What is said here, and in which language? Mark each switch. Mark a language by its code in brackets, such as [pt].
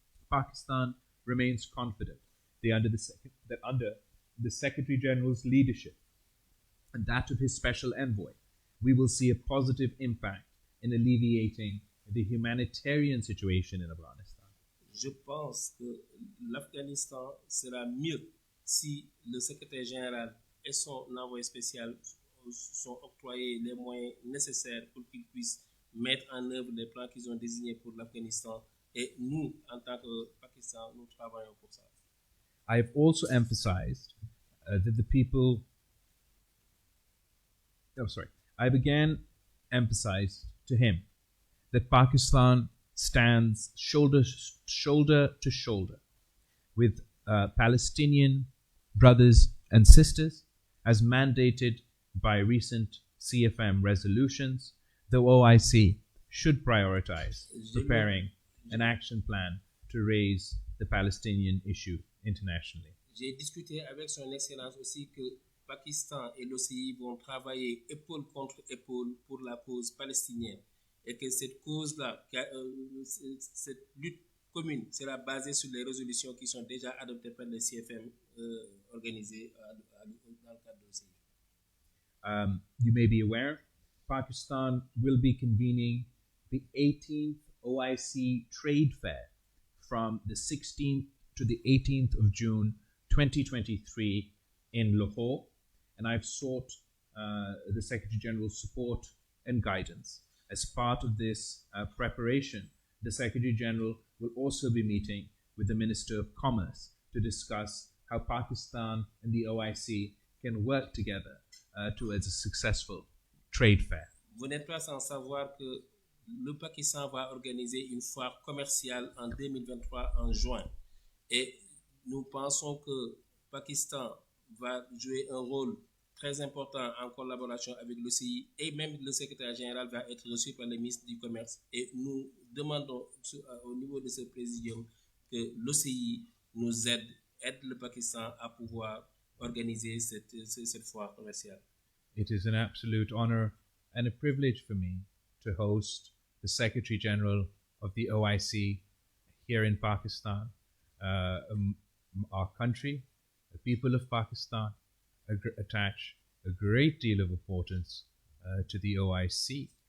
[en] Pakistan remains confident that under the Secretary General's leadership and that of his special envoy, we will see a positive impact in alleviating the humanitarian situation in Afghanistan. [fr] Je pense que l'Afghanistan sera mieux si le secrétaire général et son envoyé spécial sont octroyés les moyens nécessaires pour qu'ils puissent mettre en œuvre les plans qu'ils ont désignés pour l'Afghanistan. Et nous, en tant que Pakistan, nous travaillons pour ça. [en] I have also emphasized that the people... I have again emphasized to him that Pakistan stands shoulder to shoulder with Palestinian brothers and sisters, as mandated by recent CFM resolutions. The OIC should prioritize preparing an action plan to raise the Palestinian issue internationally. [fr] J'ai discuté avec son Excellence aussi que Pakistan et l'OCI vont travailler épaule contre épaule pour la cause palestinienne et que cette cause-là, cette lutte commune sera basée sur les résolutions qui sont déjà adoptées par les CFM organisées dans le cadre de l'OCI. [en] You may be aware, Pakistan will be convening the 18th OIC Trade Fair from the 16th to the 18th of June 2023 in Lahore, and I've sought the Secretary General's support and guidance. As part of this preparation, the Secretary General will also be meeting with the Minister of Commerce to discuss how Pakistan and the OIC can work together towards a successful trade fair. [fr] Vous n'êtes pas sans savoir que le Pakistan va organiser une foire commerciale en 2023 en juin. Et nous pensons que Pakistan va jouer un rôle très important en collaboration avec l'OCI et même le secrétaire général va être reçu par le ministre du Commerce. Et nous demandons au niveau de ce présidium que l'OCI nous aide le Pakistan à pouvoir organiser cette foire commerciale. [en] It is an absolute honor and a privilege for me to host the Secretary General of the OIC here in Pakistan. Our country, the people of Pakistan, attach a great deal of importance to the OIC.